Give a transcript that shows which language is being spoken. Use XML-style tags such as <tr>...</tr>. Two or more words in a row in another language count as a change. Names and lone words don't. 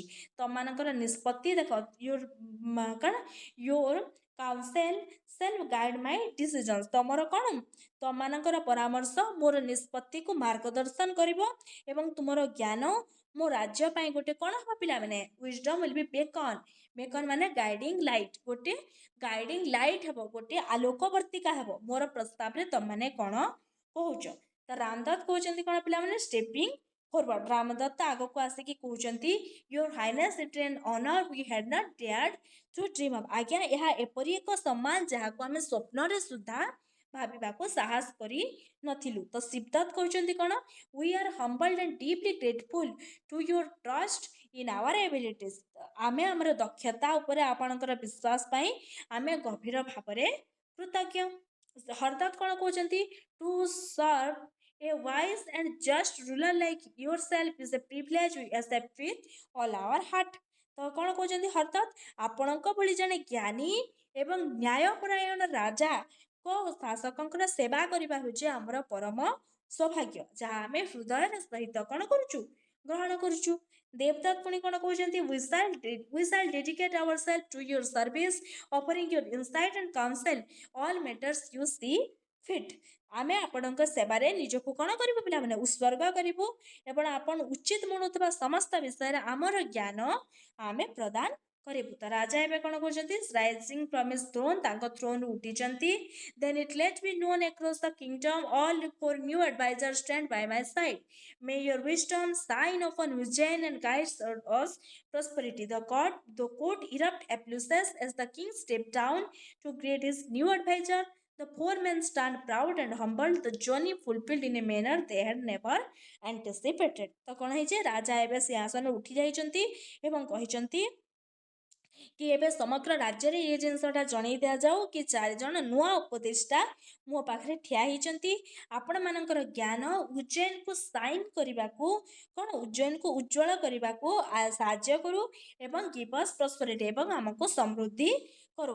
<or>ତମମାନଙ୍କର ନିଷ୍ପତ୍ତି ଦେଖ କ'ଣ</or> <en>your counsel shall guide my decisions.</en> <or>ତମର କ'ଣ ତମମାନଙ୍କର ପରାମର୍ଶ ମୋର ନିଷ୍ପତ୍ତିକୁ ମାର୍ଗଦର୍ଶନ କରିବ ଏବଂ ତୁମର ଜ୍ଞାନ ମୋ ରାଜ୍ୟ ପାଇଁ ଗୋଟେ କ'ଣ ହେବ ପିଲାମାନେ</or> <en>wisdom will be beacon</en> <or>ମାନେ</or> <en>guiding light,</en> <or>ଗୋଟେ</or> <en>guiding light</en> <or>ହେବ, ଗୋଟେ ଆଲୋକବର୍ତ୍ତିକା ହେବ ମୋର ପ୍ରସ୍ତାବରେ ତମମାନେ କ'ଣ କହୁଛ। ତ ରାମଦତ୍ତ କହୁଛନ୍ତି କ'ଣ ପିଲାମାନେ</or> <en>stepping forward.</en> <or>ରାମଦତ୍ତ ଆଗକୁ ଆସିକି କହୁଛନ୍ତି</or> <en>your Highness it an honour we had not dared to dream of.</en> <or>ଆଜ୍ଞା ଏହା ଏପରି ଏକ ସମ୍ମାନ ଯାହାକୁ ଆମେ ସ୍ୱପ୍ନରେ ସୁଦ୍ଧା ଭାବିବାକୁ ସାହସ କରି ନଥିଲୁ। ତ ସିଦ୍ଧାର୍ଥ କହୁଛନ୍ତି କ'ଣ</or> <en>we are humbled and deeply grateful to your trust in our abilities.</en> <or>ଆମେ ଆମର ଦକ୍ଷତା ଉପରେ ଆପଣଙ୍କର ବିଶ୍ୱାସ ପାଇଁ ଆମେ ଗଭୀର ଭାବରେ କୃତଜ୍ଞ। ହରଦତ୍ତ କ'ଣ କହୁଛନ୍ତି</or> <en>to serve a wise and just ruler like yourself is a privilege we accept with all our heart।</en> <or>ତ କ'ଣ କହୁଛନ୍ତି ହରଦତ୍ତ ଆପଣଙ୍କ ଭଳି ଜଣେ ଜ୍ଞାନୀ ଏବଂ ନ୍ୟାୟପରାୟଣ ରାଜା ଶାସକଙ୍କର ସେବା କରିବା ହେଉଛି ଆମର ପରମ ସୌଭାଗ୍ୟ ଯାହା ଆମେ ହୃଦୟର ସହିତ କ'ଣ କରୁଛୁ ଗ୍ରହଣ କରୁଛୁ। ଦେବଦତ୍ତ ପୁଣି କ'ଣ କହୁଛନ୍ତି</or> <en>we shall dedicate ourselves to your service offering your insight and counsel all matters you see fit।</en> <or>ଆମେ ଆପଣଙ୍କ ସେବାରେ ନିଜକୁ କ'ଣ କରିବୁ ପିଲାମାନେ ଉତ୍ସର୍ଗ କରିବୁ ଏବଂ ଆପଣ ଉଚିତ ମଣୁଥିବା ସମସ୍ତ ବିଷୟରେ ଆମର ଜ୍ଞାନ ଆମେ ପ୍ରଦାନ କରିବୁ। ତ ରାଜା ଏବେ କ'ଣ କହୁଛନ୍ତି</or> <en>rising from his throne,</en> <or>ତାଙ୍କ ଥ୍ରୋନ୍ରୁ ଉଠିଛନ୍ତି।</or> <en>then it let be known across the kingdom all four new advisors stand by my side. may your wisdom shine upon Ujjain and guides us prosperity। The court erupt applauses as the king stepped down to greet his new advisor। The four men stand proud and humbled, the journey fulfilled in a manner they had never anticipated।</en> <or>ତ କ'ଣ ହେଇଛି ରାଜା ଏବେ ସିଂହାସନରୁ ଉଠି ଯାଇଛନ୍ତି ଏବଂ କହିଛନ୍ତି କି ଏବେ ସମଗ୍ର ରାଜ୍ୟରେ ଏ ଜିନିଷଟା ଜଣେଇ ଦିଆଯାଉ କି ଚାରିଜଣ ନୂଆ ଉପଦେଷ୍ଟା ମୋ ପାଖରେ ଠିଆ ହେଇଛନ୍ତି। ଆପଣମାନଙ୍କର ଜ୍ଞାନ ଉଜ୍ଜୈନକୁ ସାଇନ୍ କରିବାକୁ କ'ଣ ଉଜ୍ଜୈନକୁ ଉଜ୍ଜ୍ୱଳ କରିବାକୁ ସାହାଯ୍ୟ କରୁ ଏବଂ</or> <en>give us prosperity</en> <or>ଏବଂ ଆମକୁ ସମୃଦ୍ଧି କରୁ।</or>